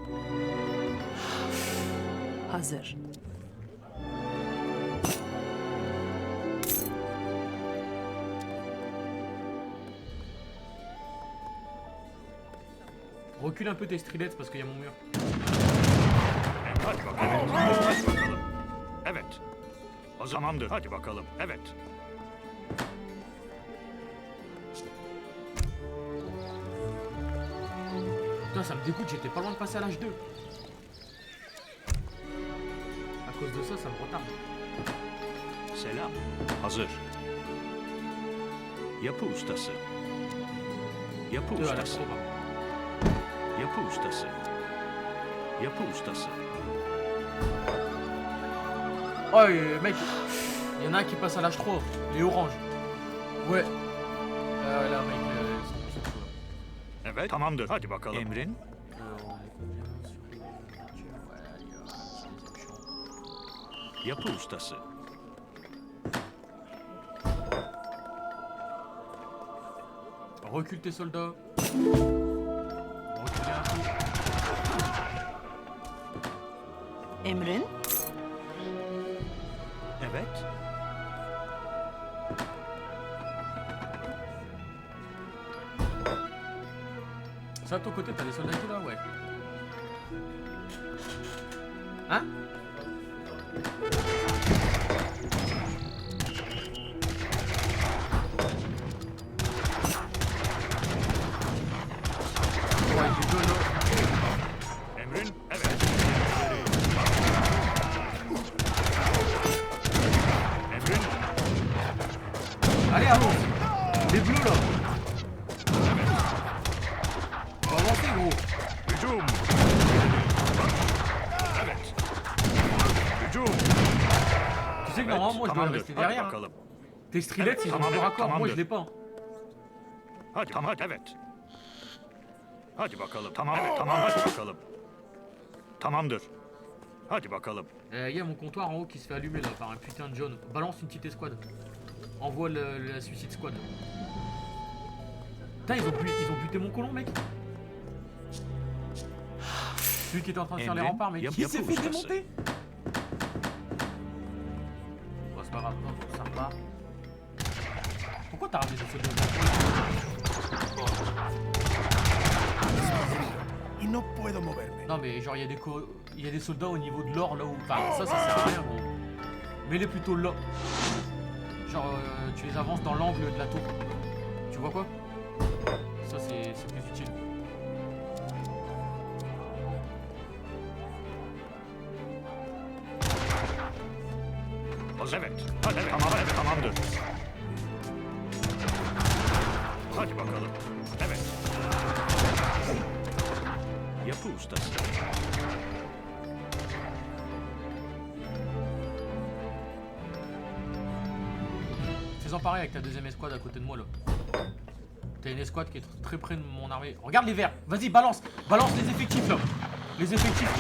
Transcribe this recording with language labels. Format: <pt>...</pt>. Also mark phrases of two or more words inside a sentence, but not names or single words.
<tr>hazır.</tr> <fr>Recule un peu tes Strilets parce qu'il y a mon mur.</fr> <tr>Hadi bakalım. Hadi bakalım. Evet. Hazır. Tamamdır. Hadi bakalım. Evet.</tr> <fr>Putain, ça me dégoûte, j'étais pas loin de passer à l'âge 2. À cause de ça, ça me retarde.</fr> <tr>Selam. Hazır. Yapı ustası. Yapı</tr> <fr>Deux à l'âge</fr> <tr>ustası.</tr> <fr>3.</fr> <tr>Yapı ustası. Yapı ustası.</tr> <fr>Oh, mec, il y en a un qui passe à l'âge 3, les oranges. Ouais. Là, mec, ils sont chauds.</fr> <tr>Evet. Tamamdır. Hadi bakalım. Emrin.</tr> <fr>On est combien sur les voitures? Ouais, allez, c'est les options. Yapı ustası. Recule tes soldats. Reculez un peu.</fr> <tr>Emrin, Evet.</tr> <fr>Ça, de ton côté, t'as des soldats et tout là? Ouais. Hein? Ouais, j'ai deux là.</fr> <tr>Emrin. Evet. Emrin.</tr> <fr>Allez, avance. Les bleus là. Faut avancer, gros.</fr> <tr>Hücum. Evet. Hücum.</tr> <fr>sais que normalement, moi, je dois rester derrière. Hein.</fr> <tr>bakalım.</tr> <fr>Tes Strelets, ils ont</fr> <tr>Tamam,</tr> <fr>le raccord. Moi, je</fr> <tr>tamamdır.</tr> <fr>l'ai pas. Hein.</fr> <tr>Hadi tamam evet. Hadi bakalım. Tamam evet tamam hadi bakalım. Tamamdır. Hadi bakalım.</tr> <fr>Il y a mon comptoir en haut qui se fait allumer là par un putain de jaune. Balance une petite escouade. Envoie la Suicide Squad. Putain, ils ont buté mon colon, mec. Celui qui était en train de faire les remparts, mec.</fr> <tr>Yap-</tr> <fr>Il s'est fait</fr> <tr>yapı ustası.</tr> <fr>démonter. Bon, c'est pas grave, non, ça repart. Pourquoi t'as ramené ce soldats?</fr> <es>Y no puedo moverme.</es> <fr>Non, mais genre, il y a des soldats au niveau de l'or là où. Enfin, ça sert à rien, gros. Mets-les plutôt là. Genre, tu les avances dans l'angle de la tour. Tu vois quoi? Ça, c'est plus utile.</fr> <tr>Evet. Hadi evet. Tamam evet tamamdır. Hadi bakalım. Evet. Yapı ustası.</tr> <fr>Fais-en pareil avec ta deuxième escouade à côté de moi là. T'as une escouade qui est très près de mon armée. Regarde les verts. Vas-y, balance. Balance les effectifs là. Les effectifs qui</fr>